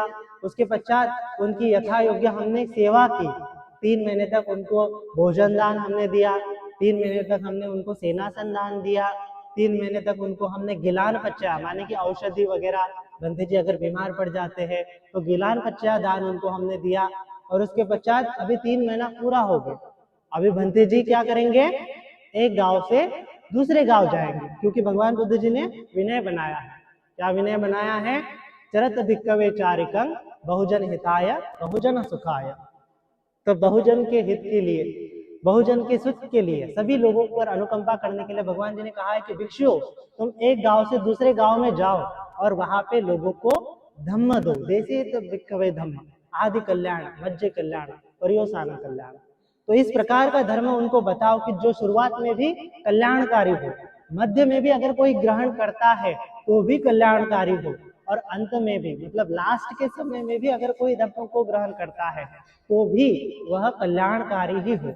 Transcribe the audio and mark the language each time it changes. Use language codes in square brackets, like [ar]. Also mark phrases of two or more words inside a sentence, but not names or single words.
[hi] उसके पश्चात उनकी यथा योग्य हमने सेवा की, 3 महीने तक उनको भोजन दान हमने दिया, 3 महीने तक हमने उनको सेनासन दान दिया, 3 महीने तक उनको हमने [pi] गिलान पच्चा [hi] माने कि औषधि वगैरह, बंते जी अगर बीमार पड़ जाते हैं तो [pi] गिलान पच्चा [hi] दान उनको हमने दिया। और उसके पश्चात अभी 3 महीना पूरा हो गया, अभी बंते जी क्या करेंगे, एक गांव से दूसरे गांव जाएंगे, क्योंकि भगवान बुद्ध जी ने विनय बनाया है। क्या विनय बनाया है? [pi] चरत भिक्खवे चारिकं बहुजन हिताय बहुजन सुखाय। [hi] तो बहुजन के हित के लिए, बहुजन के सुख के लिए, सभी लोगों पर अनुकंपा करने के लिए भगवान जी ने कहा है कि भिक्षुओं तुम एक गांव से दूसरे गांव में जाओ और वहां पे लोगों को धम्म दो। [pi] देसे तो भिक्खवे धम्म आदि कल्याण मध्य कल्याण पर्योसान कल्याण। [hi] तो इस प्रकार का धर्म उनको बताओ कि जो शुरुआत में भी कल्याणकारी हो, मध्य में भी अगर कोई ग्रहण करता है तो भी कल्याणकारी हो, और अंत में भी, मतलब लास्ट के समय में भी अगर कोई धर्म को ग्रहण करता है तो भी वह कल्याणकारी ही हो।